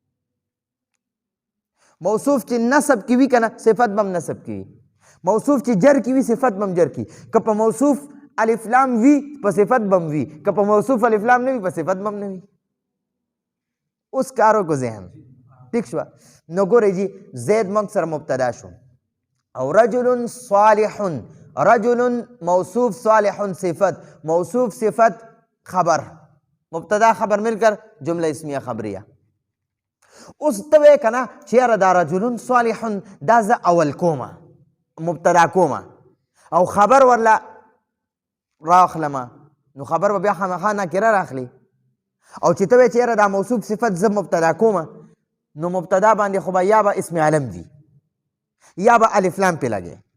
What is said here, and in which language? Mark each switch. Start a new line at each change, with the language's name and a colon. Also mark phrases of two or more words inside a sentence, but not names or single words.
Pashto: موصوف چې نسب کې وي که نه صفت به هم نسب کې وي موصوف چې جر کی وي صفت بم جر کی که په موصوف الف لام وي په صفت بم وي که په موصوف الف لام نه وي په صفت بم نه وي اوس کارو کو ذهن ٹھیک شو نو ګورئ جی زید موږ سره مبتدا شو او رجل صالح رجل موصوف صالح صفت موصوف صفت خبر مبتدا خبر
Urdu: مل کر جمله اسمیہ
Pashto: خبریہ اوس ته وایې که نه چې یاره دا رجل صالح دا زه اول کومه مبتدا کومه او خبر ورله راخلمه نو خبر به بیا خامخا نکره راخلي او چې ته وایې چې یاره دا موصوف صفت زه مبتدا کومه نو مبتدا باندې خو به یا به اسم علم وي یا به الف لام پې لګې